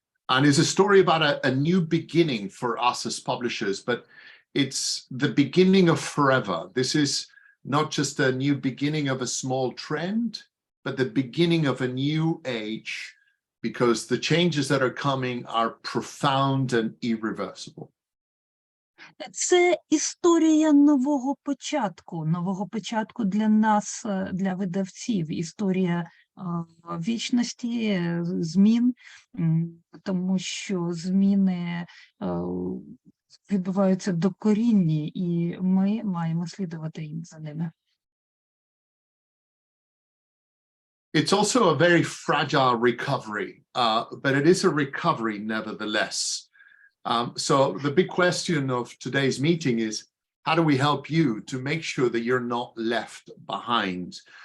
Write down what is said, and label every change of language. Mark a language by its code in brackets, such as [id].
[en] And it's a story about a new beginning for us as publishers, but it's the beginning of forever. This is not just a new beginning of a small trend, but the beginning of a new age, because the changes that are coming are profound and irreversible. [uk] Це історія нового початку для нас, для видавців, історія вічності, змін, тому що зміни відбуваються докорінні, і ми маємо слідувати їм за ними. [en] It's also a very fragile recovery, but it is a recovery nevertheless. So the big question of today's meeting is, how do we help you to make sure that you're not left behind?